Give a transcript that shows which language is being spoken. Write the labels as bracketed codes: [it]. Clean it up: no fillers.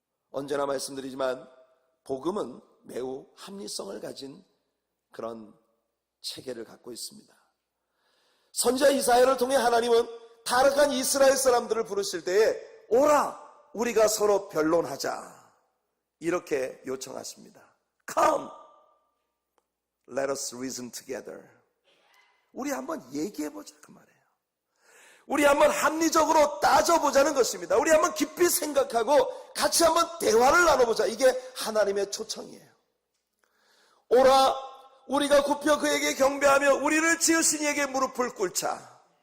[ko] 언제나 말씀드리지만 복음은 매우 합리성을 가진 그런 체계를 갖고 있습니다. 선지자 이사야를 통해 하나님은 타락한 이스라엘 사람들을 부르실 때에 오라 우리가 서로 변론하자 이렇게 요청하십니다. [en] Come, let us reason together. [ko] 우리 한번 얘기해보자 그 말이에요. 우리 한번 합리적으로 따져보자는 것입니다. 우리 한번 깊이 생각하고 같이 한번 대화를 나눠보자. 이게 하나님의 초청이에요. 오라 우리가 굽혀 그에게 경배하며 우리를 지으신 이에게 무릎을 꿇자.